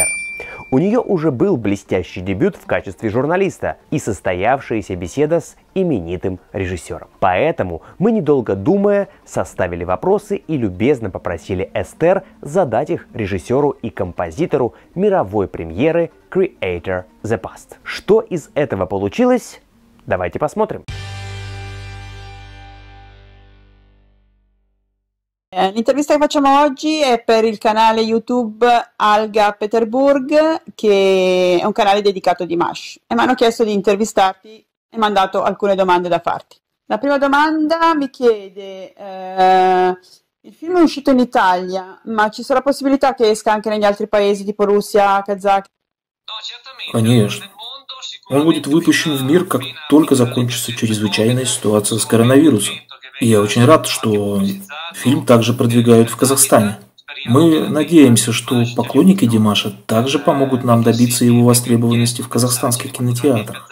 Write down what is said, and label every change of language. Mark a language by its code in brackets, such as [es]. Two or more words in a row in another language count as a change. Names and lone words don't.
[ru] У нее уже был блестящий дебют в качестве журналиста и состоявшаяся беседа с именитым режиссером. Поэтому мы, недолго думая, составили вопросы и любезно попросили Эстер задать их режиссеру и композитору мировой премьеры Creator the Past. Что из этого получилось? Давайте посмотрим. [it] L'intervista che facciamo oggi è per il canale YouTube Alga Peterburg, che è un canale dedicato a Dimash, e mi hanno chiesto di intervistarti e mi hanno dato alcune domande da farti. La prima domanda mi chiede, il film è uscito in Italia, ma ci sarà possibilità che esca anche negli altri paesi tipo Russia, Kazakh? [ru] Конечно. Он будет выпущен в мир, как только закончится чрезвычайная ситуация с коронавирусом. И я очень рад, что фильм также продвигают в Казахстане. Мы надеемся, что поклонники Димаша также помогут нам добиться его востребованности в казахстанских кинотеатрах.